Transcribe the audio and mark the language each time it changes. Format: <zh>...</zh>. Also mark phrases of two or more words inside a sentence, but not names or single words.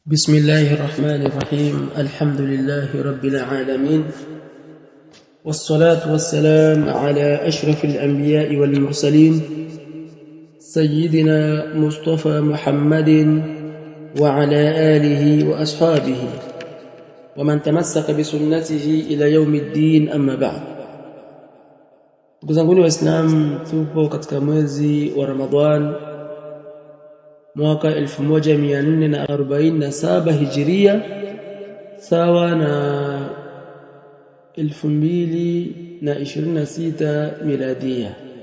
<ar>بسم الله الرحمن الرحيم الحمد لله رب العالمين والصلاة والسلام على أشرف الأنبياء والمرسلين سيدنا مصطفى محمد وعلى آله وأصحابه ومن تمسك بسنته إلى يوم الدين أما بعد.</ar> <sw>Kuzanguni Waislamu, tupo katika mwezi wa Ramadhan mwaka 1447 Hijiria sawa na 2026 Miladia.</sw>